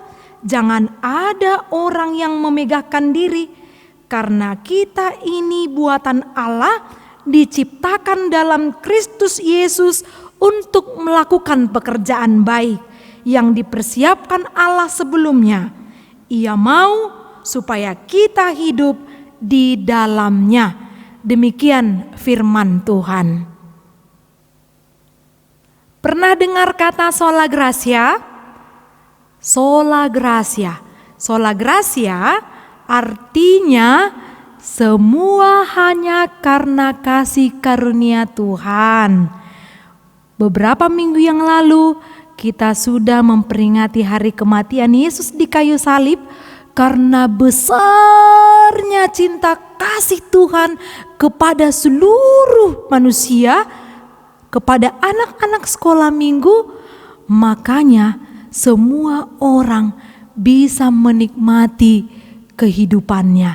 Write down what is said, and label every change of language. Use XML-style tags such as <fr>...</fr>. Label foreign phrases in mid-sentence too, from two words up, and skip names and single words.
<id>Jangan ada orang yang memegahkan diri, karena kita ini buatan Allah, diciptakan dalam Kristus Yesus untuk melakukan pekerjaan baik yang dipersiapkan Allah sebelumnya. Ia mau supaya kita hidup di dalamnya. Demikian firman Tuhan. Pernah dengar kata</id> <la>sola gratia? Sola gratia. Sola gratia</la> <id>artinya semua hanya karena kasih karunia Tuhan. Beberapa minggu yang lalu kita sudah memperingati hari kematian Yesus di kayu salib. Karena besarnya cinta kasih Tuhan kepada seluruh manusia, kepada anak-anak sekolah minggu, makanya semua orang bisa menikmati kehidupannya.</id>